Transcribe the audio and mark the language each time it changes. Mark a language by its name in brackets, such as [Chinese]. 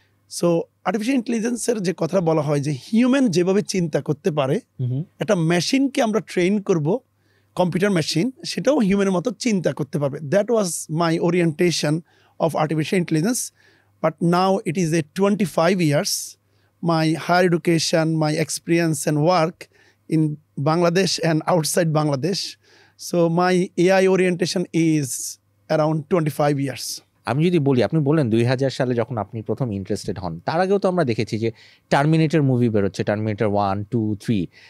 [Bangla] So artificial ইন্টেলিজেন্সের যে কথাটা বলা হয় যে হিউম্যান যেভাবে চিন্তা করতে পারে, একটা মেশিনকে আমরা ট্রেন করব, কম্পিউটার মেশিন, সেটাও হিউম্যানের মতো চিন্তা করতে পারবে। [English] That was my orientation of artificial intelligence. But now it is a 25 years. My higher education, my experience and work in Bangladesh and outside Bangladesh. So my AI orientation is around 25 years. [Bangla] আমি যদি বলি, আপনি বললেন 2000 সালে যখন আপনি প্রথম interested হন, তার আগেও তো আমরা দেখেছি যে টার্মিনেটর মুভি বেরোচ্ছে, টার্মিনেটর 1, 2, 3।